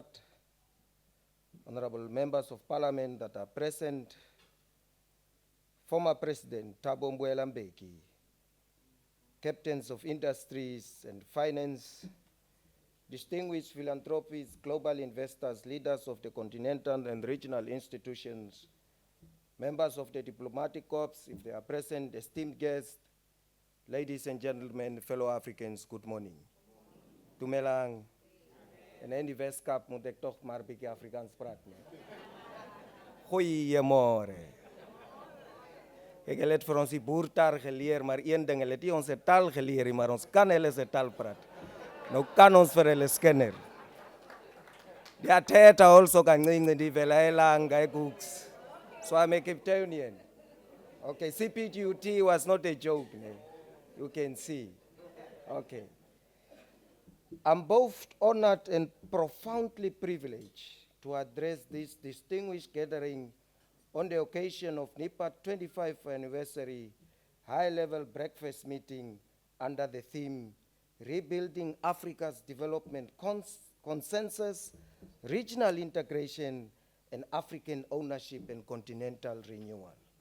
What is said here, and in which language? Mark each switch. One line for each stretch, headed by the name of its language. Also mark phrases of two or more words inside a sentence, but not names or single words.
English: honorable members of Parliament that are present, former President Thabo Mbeki, captains of industries and finance, distinguished philanthropists, global investors, leaders of the continental and regional institutions, members of the diplomatic corps, if they are present, esteemed guests, ladies and gentlemen, fellow Africans, good morning. Dumelang.
Afrikaans: En in die Westkap moet ek tog maar 'n bietjie Afrikaans praat nie. Goeiemôre. Ek het vir ons die boertaal geleer, maar een ding, hulle het nie ons taal geleer nie, maar ons kan hulle se taal praat. Nou kan ons vir hulle skinner.
Xhosa: Ndiyathetha also kancinci ndivela elanga eGooks.
English: So I'm a Cape Townian. Okay, CPTUT was not a joke, ne? You can see. Okay. I'm both honored and profoundly privileged to address this distinguished gathering on the occasion of NEPAD 25th anniversary high-level breakfast meeting under the theme Rebuilding Africa's Development Consensus, Regional Integration, and African Ownership and Continental Renewal.